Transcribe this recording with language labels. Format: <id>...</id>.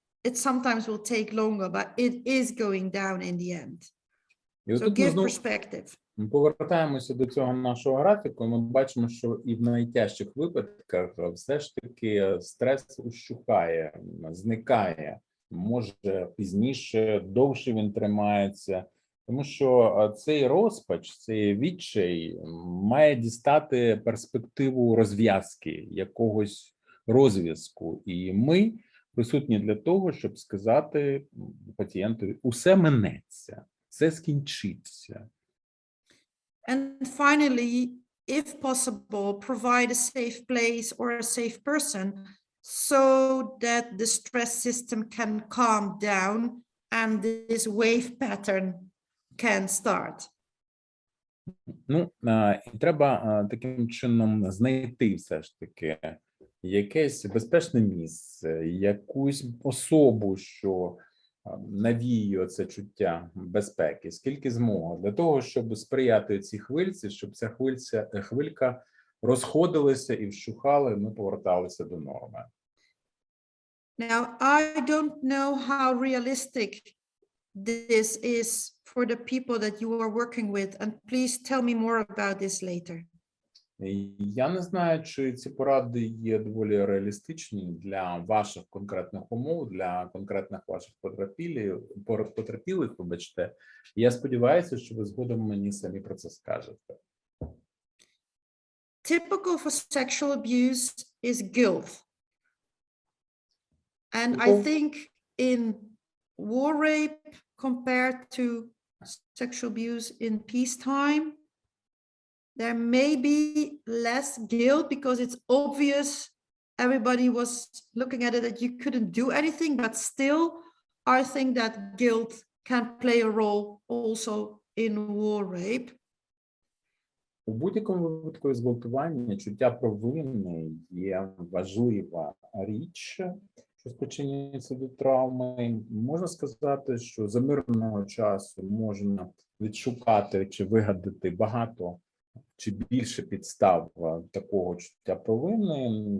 <en>It sometimes will take longer, but it is going down in the end. So give perspective.</en> <uk>Ми повертаємося до цього нашого графіку, і ми бачимо, що і в найтяжчих випадках все ж таки стрес ущухає, зникає, може пізніше, довше він тримається, тому що цей розпач, цей відчай має дістати перспективу розв'язки, якогось розв'язку, і ми присутні для того, щоб сказати пацієнтові, усе минеться, все скінчиться.</uk> <en>And finally, if possible, provide a safe place or a safe person so that the stress system can calm down and this wave pattern can start.</en> <uk>Ну, і треба таким чином знайти все ж таки якесь безпечне місце, якусь особу, що навіює це чуття безпеки, скільки змога, для того, щоб сприяти цій хвильці, щоб ця хвилька розходилася і вщухала, і ми поверталися до норми.</uk> <en>Now, I don't know how realistic this is for the people that you are working with, and please tell me more about this later.</en> <uk>Я не знаю, чи ці поради є доволі реалістичні для ваших конкретних умов, для конкретних ваших потерпілих, вибачте. Я сподіваюся, що ви згодом мені самі про це скажете.</uk> <en>Typical for sexual abuse is guilt. And I think in war rape compared to sexual abuse in peacetime, there may be less guilt because it's obvious everybody was looking at it that you couldn't do anything, but still I think that guilt can play a role also in war rape.</en> <uk>У будь-якому випадку зґвалтування чуття провини є важлива річ, що спричинюється до травми. Можна сказати, що за мирного часу можна відшукати чи вигадати багато чи більше підстав такого чуття провини.</uk>